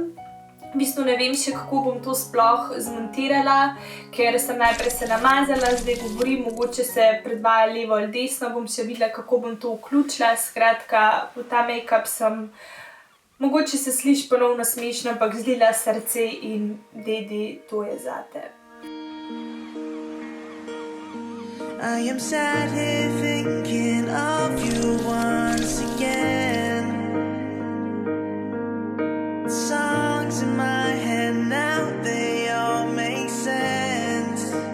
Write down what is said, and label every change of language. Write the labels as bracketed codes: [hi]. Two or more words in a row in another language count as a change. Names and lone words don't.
[sl] V bistvu ne vem še, kako bom to sploh zmontirala, ker sem najprej se namazala, zdaj govorim, mogoče se predvaja levo ali desno, bom še videla, kako bom to vključila. Skratka, v ta make-up sem, mogoče se sliši ponovno smešno, ampak zlila srce in dedi, to je zate. [en] I am sat here thinking of you once again. Songs in my head now, they all make sense.